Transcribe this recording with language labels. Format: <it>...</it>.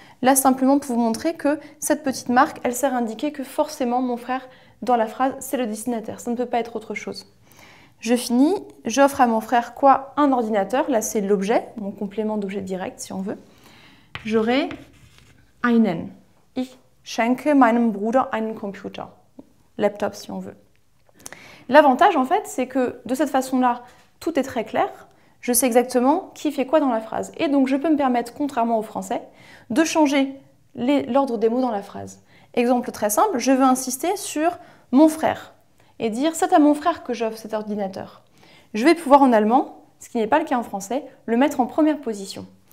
<fr>Là, simplement pour vous montrer que cette petite marque, elle sert à indiquer que forcément, mon frère, dans la phrase, c'est le destinataire. Ça ne peut pas être autre chose. Je finis, j'offre à mon frère quoi? Un ordinateur, là c'est l'objet, mon complément d'objet direct si on veut. J'aurai einen.</fr> <de>Ich schenke meinem Bruder einen Computer.</de> <fr>Laptop si on veut. L'avantage en fait, c'est que de cette façon-là, tout est très clair. Je sais exactement qui fait quoi dans la phrase. Et donc je peux me permettre, contrairement au français, de changer l'ordre des mots dans la phrase. Exemple très simple, je veux insister sur mon frère et dire c'est à mon frère que j'offre cet ordinateur. Je vais pouvoir en allemand, ce qui n'est pas le cas en français, le mettre en première position.</fr>